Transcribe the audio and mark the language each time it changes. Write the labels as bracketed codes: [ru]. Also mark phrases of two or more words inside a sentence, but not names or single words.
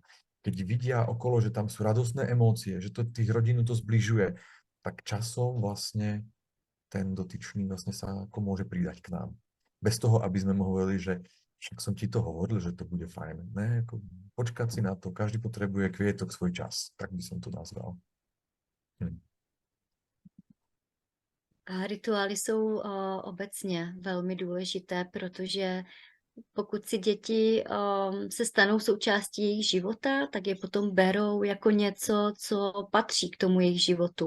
[sk] Keď vidia okolo, že tam sú radostné emócie, že to tých rodinu to zbližuje, tak časom vlastne ten dotyčný vlastne sa ako môže pridať k nám. Bez toho, aby sme mu hovorili, že však som ti to hovoril, že to bude fajn. Ne, ako počkať si na to, každý potrebuje kvietok svoj čas, tak by som to nazval. [cs] A rituály jsou obecně velmi důležité, protože pokud si děti se stanou součástí jejich života, tak je potom berou jako něco, co patří k tomu jejich životu.